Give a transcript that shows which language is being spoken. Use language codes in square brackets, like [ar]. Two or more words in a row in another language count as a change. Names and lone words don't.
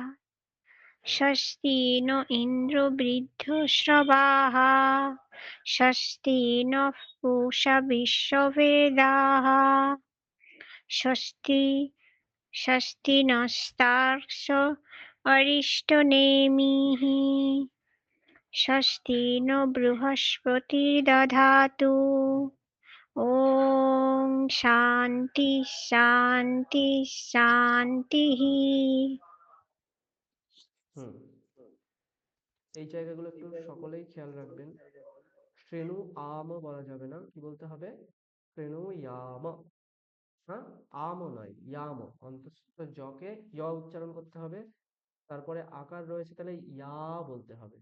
[sa] स्वस्ति नो इन्द्रो वृद्धश्रवाः स्वस्ति नः पूषा विश्ववेदाः स्वस्ति स्वस्ति नस्तार्क्ष्य अरिष्टनेमिः स्वस्ति नो बृहस्पतिर्दधातु ॐ शान्ति शान्ति शान्तिः। [bn] হুম এই জায়গাগুলো একটু সকলেই খেয়াল রাখবেন। শ্রেণু আম বলা যাবে না, কি বলতে হবে? শ্রেণু ইয়াম। হ্যাঁ, আম নয়, ইয়াম। অন্তত জকে ইয় উচ্চারণ করতে হবে, তারপরে আকার রয়েছে তাহলে ইয়া বলতে হবে।